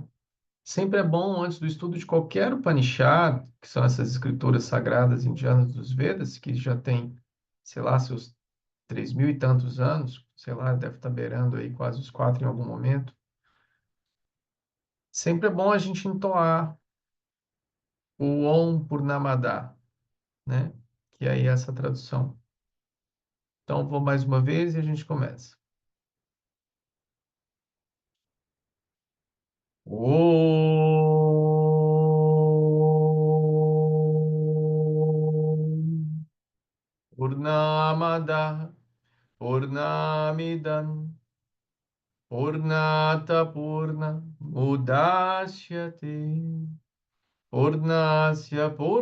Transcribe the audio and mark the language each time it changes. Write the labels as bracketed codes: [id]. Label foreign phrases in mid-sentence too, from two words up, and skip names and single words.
[pt] Sempre é bom, antes do estudo de qualquer Upanishad, que são essas escrituras sagradas indianas dos Vedas, que já tem, sei lá, seus 3.000 e tantos anos, sei lá, deve estar beirando aí quase os quatro em algum momento. Sempre é bom a gente entoar o [sa] Om Purnamada, [pt] né? Que aí é essa tradução. Então, vou mais uma vez e a gente começa. [sa] Om Purnamada Purnamidam Purnata Purna Mudashyate Purnasya